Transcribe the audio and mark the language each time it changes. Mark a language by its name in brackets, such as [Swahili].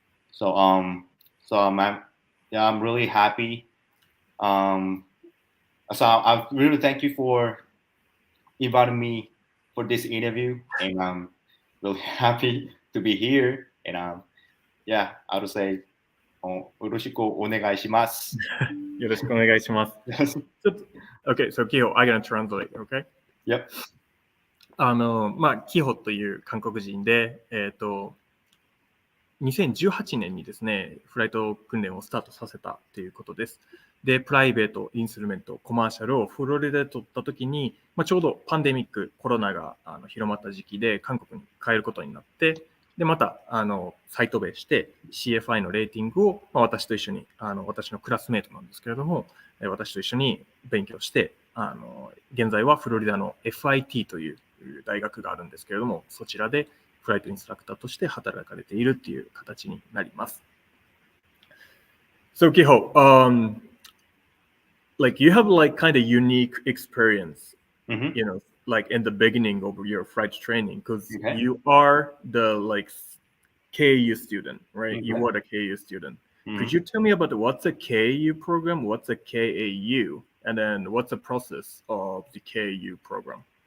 [English] So I'm really happy. So I really thank you for inviting me for this interview, and I'm really happy to be here. And yeah, I would say [Japanese] よろしくお願いします。よろしくお願いします。 [English] Okay, so Kiho, I'm gonna translate, okay? Yep. [Japanese] キホという韓国人で、2018年にですね、フライト訓練をスタートさせたということです。で、プライベート、インストゥルメント、コマーシャルをフロリダで取ったときに、ちょうどパンデミック、コロナが広まった時期で韓国に帰ることになって、で、またサイトベして CFI のレーティングを、私と一緒に、私のクラスメートなんですけれども、私と一緒に勉強して、現在はフロリダの FIT という大学があるんですけれども、そちらでフライトインストラクターとして働かれているっていう形になります。 [English] So Kiho, like you have like kind of unique experience, you know, like in the beginning of your flight training, because you are the like KU student, right? You were the KU student. Could you tell me about what's a KU program, what's a KAU, and then what's the process of the KU program?